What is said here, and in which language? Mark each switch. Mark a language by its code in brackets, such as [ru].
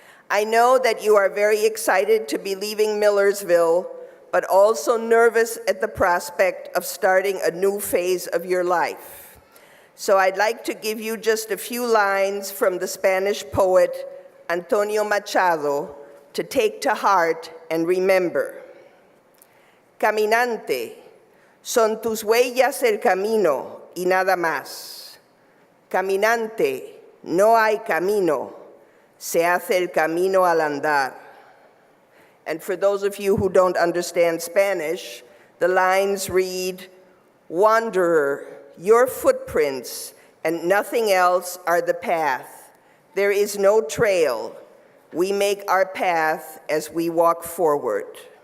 [en] I know that you are very excited to be leaving Millersville, but also nervous at the prospect of starting a new phase of your life. So I'd like to give you just a few lines from the Spanish poet Antonio Machado to take to heart and remember. [es] Caminante, son tus huellas el camino y nada más. Caminante, no hay camino. Se hace el camino al andar. [en] And for those of you who don't understand Spanish, the lines read, wanderer, your footprints and nothing else are the path. There is no trail. we make our path as we walk forward.